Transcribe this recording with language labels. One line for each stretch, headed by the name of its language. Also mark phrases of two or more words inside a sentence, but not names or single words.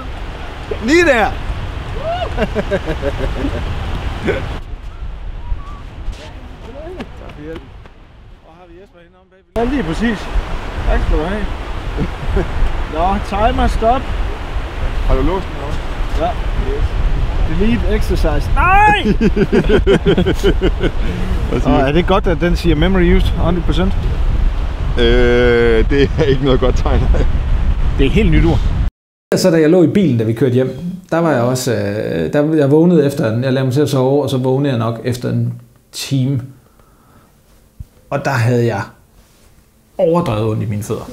Danish: Lige der! Ja, lige præcis. Tak skal du have. Nå, timer stop. Har du låst den også? Ja.
English: Yes. Delete exercise.
Danish: Nej! Og er det godt, at den siger
English: memory used 100%?
Danish: Det er ikke noget godt tegn. Det er helt nyt ord. Så da jeg lå i bilen, da vi kørte hjem, der var jeg også, jeg vågnede efter jeg lagde mig til at sove, og så vågnede jeg nok efter en time. Og der havde jeg overdrevet ondt i mine fødder.